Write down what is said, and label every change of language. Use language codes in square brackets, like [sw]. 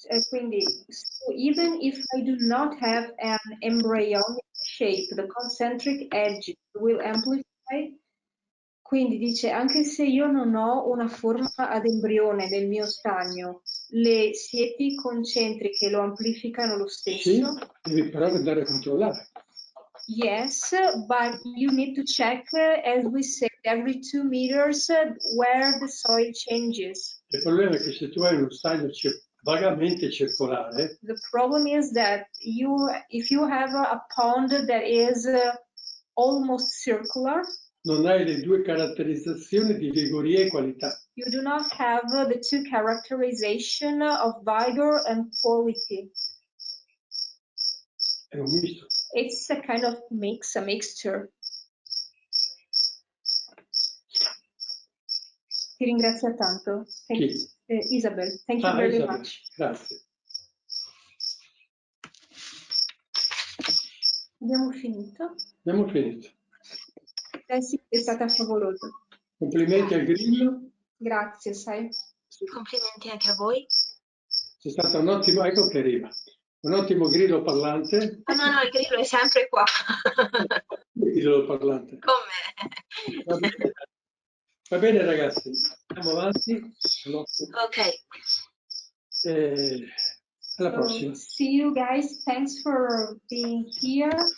[en] Quindi, so even if I do not have an embryonic shape, the concentric edges will amplify. [it] Quindi dice, anche se io non ho una forma ad embrione nel mio stagno, le siepi concentriche lo amplificano lo stesso? Sì, devi però andare a controllare. [en] Yes, but you need to check, as we said, every 2 meters where the soil changes. [it] Il problema è che se tu hai uno stagno vagamente circolare, [en] the problem is that if you have a pond that is almost circular, [it] non hai le due caratterizzazioni di vigoria e qualità. [en] You do not have the two characterization of vigor and quality. [it] È un misto. [en] It's a kind of mix, a mixture. [it] Ti ringrazio tanto. Isabel, [en] thank you very [it] Isabel. [en] much. [it] Grazie. Abbiamo finito? Abbiamo finito. Sì, è stata favolosa. Complimenti al grillo. Grazie, sai. Complimenti anche a voi. C'è stato un ottimo, ecco che arriva, un ottimo grillo parlante. No, il grillo è sempre qua. Il grillo parlante. Con me. Va bene ragazzi, andiamo avanti. Ok. Alla prossima. [en] See you guys, thanks for being here.